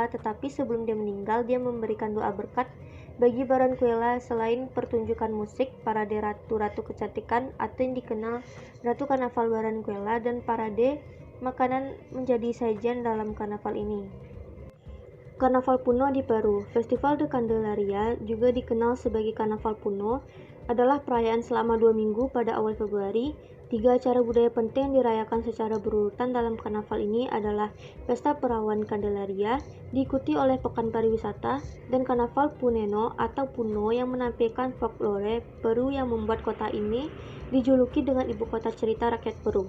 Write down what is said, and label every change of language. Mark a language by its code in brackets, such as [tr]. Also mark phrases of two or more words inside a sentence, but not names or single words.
[id] Tetapi sebelum dia meninggal, dia memberikan doa berkat bagi Barranquilla. Selain pertunjukan musik, parade ratu-ratu kecantikan atau yang dikenal Ratu Karnaval Barranquilla dan parade makanan menjadi sajian dalam karnaval ini. Karnaval Puno di Peru. Festival de Candelaria, juga dikenal sebagai Karnaval Puno, adalah perayaan selama 2 minggu pada awal Februari. 3 acara budaya penting yang dirayakan secara berurutan dalam karnaval ini adalah Pesta Perawan Candelaria, diikuti oleh Pekan Pariwisata, dan Karnaval Puneno atau Puno yang menampilkan folklore Peru yang membuat kota ini dijuluki dengan ibu kota cerita rakyat Peru.